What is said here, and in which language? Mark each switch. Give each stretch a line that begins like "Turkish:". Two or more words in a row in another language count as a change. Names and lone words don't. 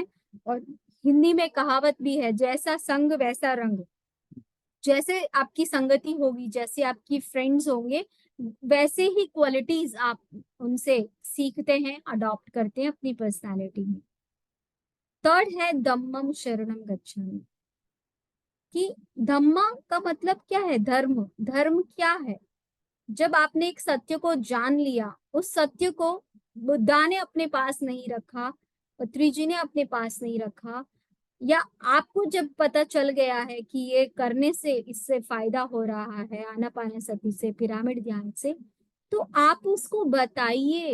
Hindi: और हिंदी में कहावत भी है, जैसा संग वैसा रंग। जैसे आपकी संगति होगी, जैसे आपकी फ्रेंड्स होंगे, वैसे ही क्वालिटीज आप उनसे सीखते हैं, अडॉप्ट करते हैं अपनी पर्सनालिटी में। थर्ड है
Pali: धम्मम शरणम गच्छामि।
Hindi: कि धम्मा का मतलब क्या है? धर्म। धर्म क्या है? जब आपने एक सत्य को जान लिया, उस सत्य को बुद्धा ने अपने पास नहीं रखा, पत्री जी ने अपने पास नहीं रखा, या आपको जब पता चल गया है कि ये करने से इससे फायदा हो रहा है आनापानसति से, पिरामिड ध्यान से, तो आप उसको बताइए।